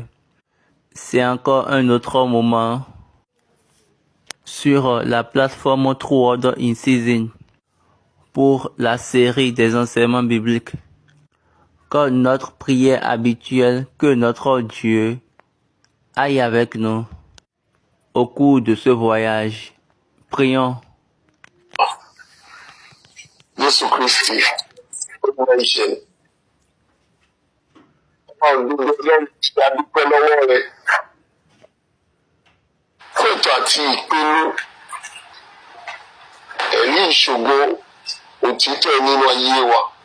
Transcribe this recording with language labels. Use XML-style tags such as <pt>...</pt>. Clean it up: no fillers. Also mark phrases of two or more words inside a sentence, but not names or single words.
<fr>C'est encore un autre moment sur la plateforme True Order in Season pour la série des enseignements bibliques. Comme notre prière habituelle, que notre Dieu aille avec nous au cours de ce voyage. Prions.</fr> <yo>Jésù Kristi olúwa ìṣẹ̀lẹ̀ ọdún ọlọ́run tí a dúpẹ́ lọ́wọ́ rẹ̀ fún ètò àti ìpinnu ẹ̀rí ìṣògo òtítọ́ nínú ayé wa.</yo>